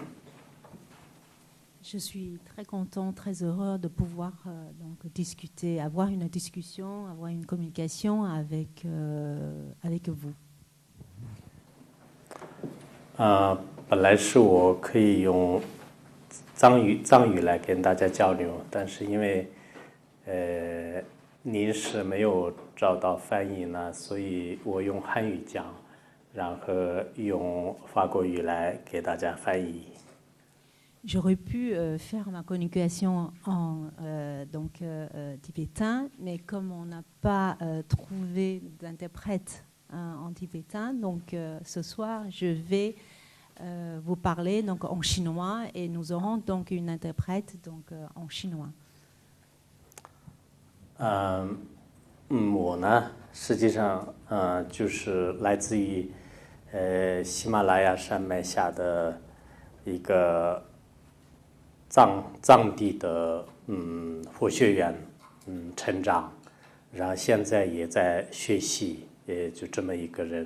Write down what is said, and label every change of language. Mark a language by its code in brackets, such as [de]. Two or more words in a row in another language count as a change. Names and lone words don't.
[fr] Je suis très content, très heureux de pouvoir donc discuter, avoir une discussion, avoir une communication avec vous. [zh] 本来是我可以用藏语来跟大家交流，但是因为临时没有找到翻译呢，所以我用汉语讲，然后用法国语来给大家翻译。 [fr] J'aurais pu faire ma communication en tibétain, mais comme on n'a pas trouvé d'interprète en tibétain, donc ce soir je vais vous parler donc en chinois et nous aurons donc une interprète donc en chinois. [zh] 我呢，实际上就是来自于喜马拉雅山脉下的一个藏地的佛学院成长，然后现在也在学习，也就这么一个人。